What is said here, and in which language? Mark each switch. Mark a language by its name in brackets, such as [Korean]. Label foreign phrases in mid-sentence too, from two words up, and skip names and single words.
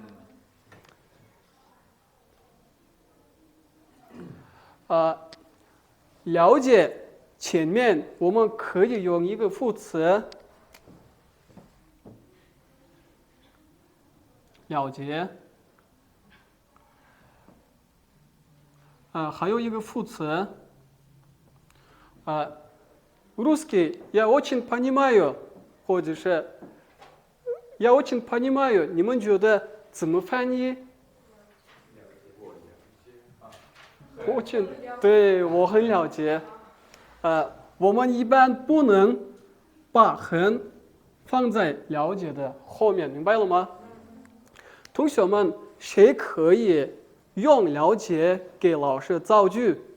[Chinese] 了解前面我们可以用一个副词，了解。还有一个副词 ， [Russian] русский я очень понимаю，或者是 я очень понимаю， [Chinese] 你们觉得怎么翻译？очень，对，我很了解。我们一般不能把很放在了解的后面，明白了吗？同学们，谁可以用了解给老师造句？